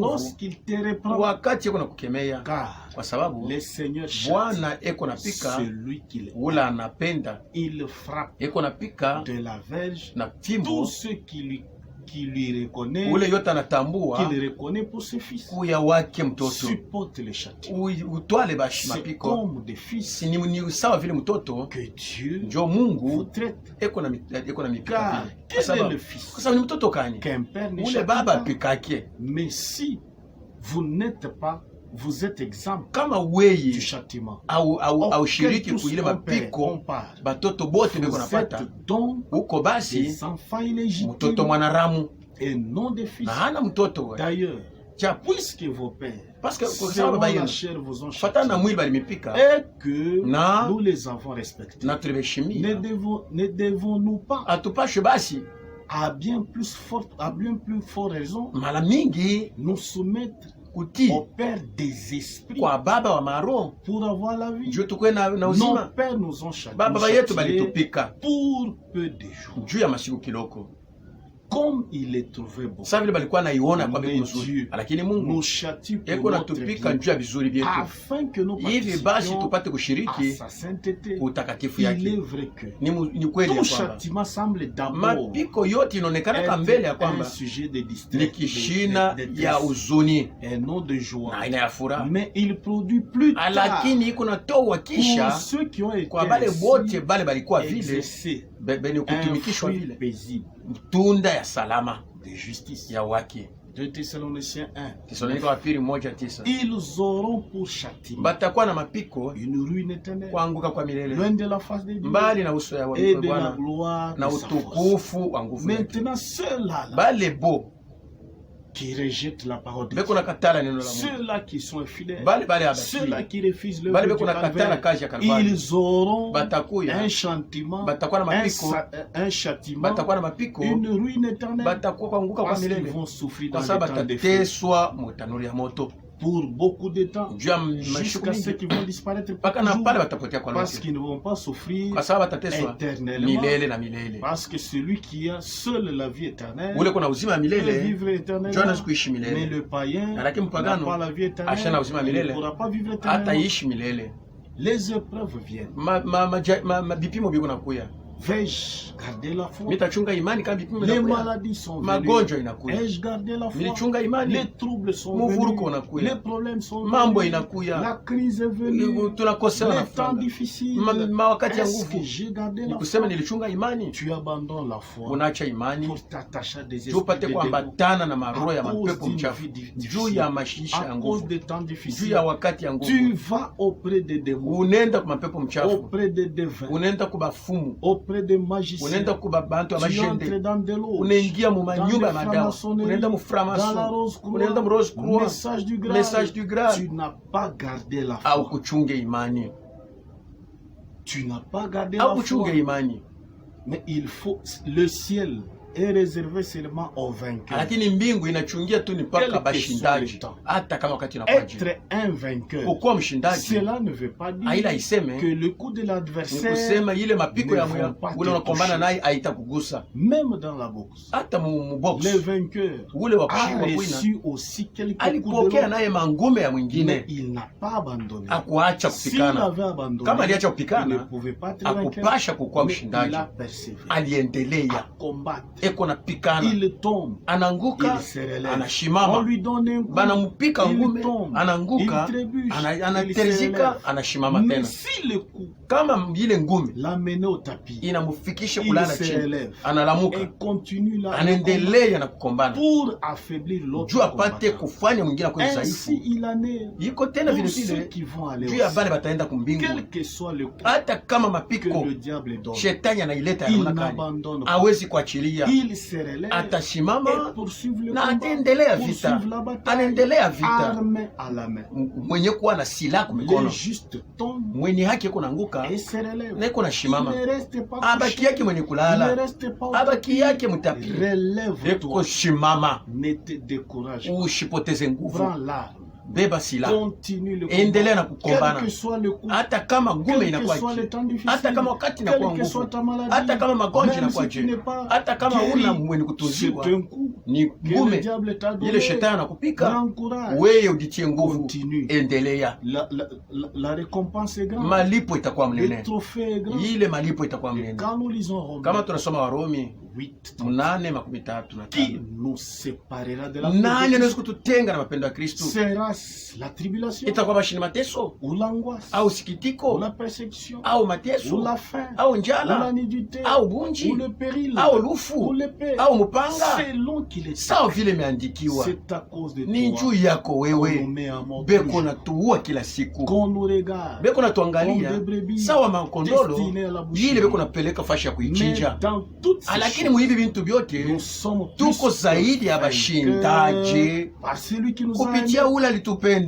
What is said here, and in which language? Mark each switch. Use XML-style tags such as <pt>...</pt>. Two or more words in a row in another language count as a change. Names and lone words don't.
<fr>lorsqu'il te reprend.</fr> <sw>wakati eko na kukemea,</sw> <fr>Car</fr> <sw>kwa sababu</sw> <fr>le Seigneur châtie</fr> <sw>Bwana eko napika</sw> <fr>celui qu'il</fr> <sw>ula anapenda,</sw> <fr>il frappe</fr> <sw>eko napika</sw> <fr>de la verge</fr> <sw>na</sw> <fr>tous</fr> <sw>fimbo</sw> <fr>ceux qui lui reconnaît,</fr> <sw>ule yote anatambua</sw> <fr>qu'il reconnaît pour ses fils.</fr> <sw>kuya wake mtoto.</sw> <fr>Supporte les châtiments.</fr> <sw>Utwale bashi</sw> <fr>C'est</fr> <sw>mapiko,</sw> <fr>comme des fils</fr> <sw>si ni sawa vile mtoto</sw> <fr>que Dieu</fr> <sw>njo</sw> <fr>vous</fr> <sw>Mungu</sw> <fr>traite.</fr> <sw>eko na mipika</sw> <fr>Car</fr> <sw>vile,</sw> <fr>quel est le fils</fr> <sw>kwa sababu ni mtoto kani</sw> <fr>qu'un père ne</fr> <sw>ule</sw> <fr>châtie</fr> <sw>baba</sw> <fr>pas?</fr> <sw>apikake.</sw> <fr>Mais si vous n'êtes pas, vous êtes exempt</fr> <sw>Kama</sw> <fr>du</fr> <sw>weye</sw> <fr>châtiment.</fr> <sw>au shiriki</sw> <fr>tous</fr> <sw>kuile</sw> <fr>on perd, on</fr> <sw>mapiko</sw> <fr>part.</fr> <sw>batoto bote beko</sw> <fr>Vous</fr> <sw>napata</sw> <fr>êtes donc</fr> <sw>uko basi</sw> <fr>des enfants illégitimes</fr> <sw>mtoto mwanaramu</sw> <fr>et non des fils.</fr> <sw>na hana mtoto we.</sw> <fr>D'ailleurs,</fr> <sw>Japo</sw> <fr>puisque vos pères, parce que kwa selon</fr> <sw>sababu baba</sw> <fr>la</fr> <sw>yenu</sw> <fr>chair vous ont</fr> <sw>fatana na</sw> <fr>châtié,</fr> <sw>mwili balimipika</sw> <fr>et que</fr> <sw>Na-</sw> <fr>nous les avons respectés,</fr> <sw>na</sw> <fr>ne</fr> <sw>tulibeshimia,</sw> <fr>devons-nous pas,</fr> <sw>atupashwe basi</sw> <fr>à bien plus forte raison,</fr> <sw>mara mingi</sw> <fr>nous soumettre</fr> <sw>kutii</sw> <fr>au Père des esprits</fr> <sw>kwa baba wa maroho</sw> <fr>pour avoir la vie.</fr> <sw>juu tukwe na</sw> <fr>Nos</fr> <sw>uzima.</sw> <fr>pères nous ont châtiés</fr> <sw>Baba yetu balitupika</sw> <fr>pour peu de jours,</fr> <sw>juu ya masiku kiloko,</sw> <fr>comme il est trouvé bon.</fr> <sw>sasa vile balikuwa naiona kwa</sw> <fr>Mais</fr> <sw>mbegu nzuri,</sw> <fr>Dieu</fr> <sw>lakini</sw> <fr>nous</fr> <sw>Mungu</sw> <fr>châtie pour</fr> <sw>eko</sw> <fr>notre</fr> <sw>natupika</sw> <fr>bien,</fr> <sw>juu ya vizuri vyetu,</sw> <fr>afin que nous</fr> <sw>hivi basi</sw> <fr>participions</fr> <sw>tupate</sw> <fr>à</fr> <sw>kushiriki</sw> <fr>sa sainteté.</fr> <sw>utakatifu</sw> <fr>Il est</fr> <sw>yake.</sw> <fr>vrai que</fr> <sw>Ni kweli ya</sw> <fr>tout</fr> <sw>kwamba</sw> <fr>châtiment semble d'abord</fr> <sw>mapiko yote inaonekana kama mbele ya</sw> <fr>être un</fr> <sw>kwamba</sw> <fr>sujet de</fr> <sw>ni</sw> <fr>distress,</fr> <sw>kishina</sw> <fr>de</fr> <sw>ya huzuni</sw> <fr>et non de joie.</fr> <sw>na aina ya furaha,</sw> <fr>Mais il produit plus tard</fr> <sw>lakini iko natoa</sw> <fr>pour</fr> <sw>kisha</sw> <fr>ceux qui ont été</fr> <sw>kwa bale bote bale balikuwa vile</sw> <fr>exercés</fr> <sw>beni</sw> <fr>un</fr> <sw>kutumikishwa</sw> <fr>fruit</fr> <sw>vile</sw> <fr>paisible</fr> <sw>tunda ya salama</sw> <fr>de justice.</fr> <sw>ya wake.</sw> <fr>2 Thessaloniciens 1.</fr> <sw>Tesalonika wa pili 1:9.</sw> <fr>Ils auront pour châtiment</fr> <sw>Batakuwa na mapiko</sw> <fr>une ruine éternelle,</fr> <sw>kuanguka kwa milele</sw> <fr>loin de la face de Dieu</fr> <sw>mbali na uso ya</sw> <fr>et de la</fr> <sw>Bwana</sw> <fr>gloire</fr> <sw>na</sw> <fr>de sa force.</fr> <sw>utukufu wa nguvu yake.</sw> <fr>Maintenant, ceux-là</fr> <sw>Bale bo</sw> <fr>qui rejettent la parole de</fr> <sw>beko</sw> <fr>Dieu,</fr> <sw>na katala neno la Mungu,</sw> <fr>ceux-là qui sont infidèles,</fr> <sw>bale</sw> <fr>ceux-là</fr> <sw>abaki</sw> <fr>qui refusent le</fr> <sw>bale</sw> <fr>du</fr> <sw>beko na katala</sw> <fr>calvaire,</fr> <sw>kazi ya Kalvari,</sw> <fr>ils auront</fr> <sw>batakuya</sw> <fr>un châtiment,</fr> <sw>batakuwa na mapiko,</sw> <fr>un châtiment,</fr> <sw>batakuwa na mapiko,</sw> <fr>une ruine éternelle,</fr> <sw>batakuwa kuanguka kwa</sw> <fr>parce qu'ils</fr> <sw>milele</sw> <fr>vont souffrir</fr> <sw>kwa</sw> <fr>dans</fr> <sw>sababu</sw> <fr>les temps de feu</fr> <sw>batateswa mu tanuru ya moto</sw> <fr>pour beaucoup de temps,</fr> <sw>juu ya mashuku</sw> <fr>jusqu'à ceux</fr> <sw>mingi</sw> <fr>qui vont disparaître</fr> <sw>mpaka na</sw> <fr>toujours,</fr> <sw>pale watapotea kwa</sw> <fr>parce</fr> <sw>lote,</sw> <fr>qu'ils ne vont pas souffrir</fr> <sw>kwa sababu batateswa</sw> <fr>éternellement,</fr> <sw>milele na milele.</sw> <fr>parce que celui qui a seul la vie éternelle</fr> <sw>Ule kuna uzima wa</sw> <fr>peut</fr> <sw>milele</sw> <fr>vivre</fr> <sw>ndio</sw> <fr>éternellement,</fr> <sw>anaweza kuishi</sw> <fr>mais</fr> <sw>milele,</sw> <fr>le païen</fr> <sw>lakini</sw> <fr>n'a pas</fr> <sw>mpagano</sw> <fr>la vie éternelle,</fr> <sw>ashana uzima</sw> <fr>il ne</fr> <sw>milele</sw> <fr>pourra pas vivre éternellement.</fr> <sw>hataishi milele.</sw> <fr>Les épreuves viennent.</fr> <sw>Bipimo biko nakuya,</sw> <fr>Vais-je garder la foi?</fr> <sw>mitachunga imani kama vipimo</sw> <fr>Les</fr> <sw>vinakuya,</sw> <fr>maladies sont venues.</fr> <sw>magonjwa inakuya,</sw> <fr>Ai-je gardé la foi?</fr> <sw>nilichunga imani,</sw> <fr>Les troubles sont</fr> <sw>muvuruko</sw> <fr>venus.</fr> <sw>unakuya,</sw> <fr>Les problèmes sont</fr> <sw>mambo</sw> <fr>venus.</fr> <sw>inakuya,</sw> <fr>La crise est venue.</fr> <sw>tunakosewa na</sw> <fr>Les temps</fr> <sw>franga,</sw> <fr>difficiles.</fr> <sw>mawakati ya</sw> <fr>Est-ce que</fr> <sw>nguvu.</sw> <fr>j'ai gardé</fr> <sw>Ni</sw> <fr>la</fr> <sw>kusema</sw> <fr>foi?</fr> <sw>nilichunga imani,</sw> <fr>Tu abandonnes la foi</fr> <sw>unaacha imani</sw> <fr>pour t'attacher à des esprits</fr> <sw>tupate</sw> <fr>de démons.</fr> <sw>kuambatana na maroho ya</sw> <fr>À cause</fr> <sw>mapepo</sw> <fr>d'une</fr> <sw>mchafu</sw> <fr>vie difficile.</fr> <sw>juu ya maisha ya</sw> <fr>À cause</fr> <sw>nguvu,</sw> <fr>des temps</fr> <sw>juu</sw> <fr>difficiles.</fr> <sw>ya wakati ya</sw> <fr>Tu</fr> <sw>nguvu.</sw> <fr>vas auprès des démons,</fr> <sw>Unaenda kwa mapepo mchafu,</sw> <fr>auprès des devins,</fr> <sw>unaenda kwa bafumu,</sw> <fr>auprès auprès des magiciens.</fr> <sw>Unaenda kwa bantu wa</sw> <fr>Tu entres</fr> <sw>majende.</sw> <fr>dans de l'eau.</fr> <sw>Unaingia mu manyumba ya madawa. Unaenda mu framason. Unaenda mu rose croix. Message du Graal.</sw> <fr>Tu n'as pas gardé la foi.</fr> <sw>Au kuchunge imani.</sw> <fr>Tu n'as pas gardé la foi.</fr> <sw>Imani.</sw> <fr>Mais il faut le ciel est réservé seulement aux vainqueurs.</fr> <sw>Lakini mbingu inachungia tu ni paka bashindaji. Hata kama wakati unakuja.</sw> <fr>Être un vainqueur.</fr> <sw>Kuwa mshindaji.</sw> <fr>Cela ne veut pas dire que le coup de l'adversaire.</fr> <sw>Kusema ile mapiko ya ule unakombana naye haitakugusa.</sw> <fr>Même dans la boxe.</fr> <sw>Hata mu box.</sw> <fr>Le vainqueur</fr> <sw>ule wa</sw> <fr>a reçu aussi quelques coups de</fr> <sw>alipokea naye mangume ya mwingine.</sw> <fr>Mais il n'a pas abandonné.</fr> <sw>Hakuacha kupikana.</sw> <fr>S'il avait abandonné,</fr> <sw>kama aliacha kupikana,</sw> <fr>il ne pouvait pas être vainqueur.</fr> <sw>Hakupasha kukuwa mshindaji. Aliendelea. Eko na pikana.</sw> <fr>Il tombe.</fr> <sw>Ananguka.</sw> <fr>Il se relève.</fr> <sw>Anashimama.</sw> <fr>On lui donne un coup.</fr> <sw>Banamupika ngume. Ananguka.</sw> <fr>Il trébuche.</fr> <sw>Anaterizika. Anashimama tena.</sw> <fr>Mais si le coup</fr> <sw>kama ile ngume</sw> <fr>l'amène au tapis,</fr> <sw>inamufikisha kulala chini, analamuka.</sw> <fr>Et continue la</fr> <sw>anaendelea na kukombana</sw> <fr>pour affaiblir l'autre.</fr> <sw>Juu apate kufanya mwingine kwa dhaifu.</sw> <fr>Ainsi il en est.</fr> <sw>Iko tena vile vile. Juu ya bale bataenda kumbingu.</sw> <fr>Quel que soit le coup.</fr> <sw>Hata kama mapiko</sw> <fr>le diable donne.</fr> <sw>Shetani anaileta anaonekana. Hawezi kuachilia. Il se relève. Atashimama na ataendelea vita. Anaendelea vita. Arme à la main. Mwenye kuwa na silaha kwa mikono. Juste tombe. Mwenye haki yako naanguka. Na iko na shimama. Abaki yake mwenye kulala. Abaki yake mtapi. Eko shimama.</sw> <fr>Ne te décourage.</fr> <sw>Usipoteze nguvu. Beba silaha. Endelea na kukombana. Hata kama ngume inakuwa hata kama wakati inakuwa nguvu. Hata kama magonjwa inakuwa je. Hata kama una mwenye kutunziwa. Ni ngume. Ile shetani anakupika. Wewe ujitie nguvu. Endelea.</sw> <fr>La récompense est grande.</fr> <sw>Malipo itakuwa mnene. Ile malipo itakuwa mnene. Kama tunasoma Warumi 8:33. Nani anaweza kututenga na mapendo ya Kristo?</sw> <fr>La tribulation,</fr> <sw>itakuwa mashini mateso,</sw> <fr>ou l'angoisse,</fr> <sw>au sikitiko,</sw> <fr>ou la persecution,</fr> <sw>au mateso,</sw> <fr>ou la faim,</fr> <sw>au njala,</sw> <fr>ou la nudité,</fr> <sw>au bunji,</sw> <fr>ou le péril,</fr> <sw>au lufu,</sw> <fr>ou l'épée,</fr> <sw>au mupanga.</sw> <fr>Selon qu'il est</fr> <sw>sawa vile imeandikiwa.</sw> <fr>C'est à cause de</fr> <sw>ni juu yako wewe. Beko na tuua kila siku. Beko na tuangalia sawa makondolo ile beko napeleka fashi ya kuichinja. Lakini muhivi bintu byote tuko zaidi ya bashindaji kupitia ule alitupenda.</sw>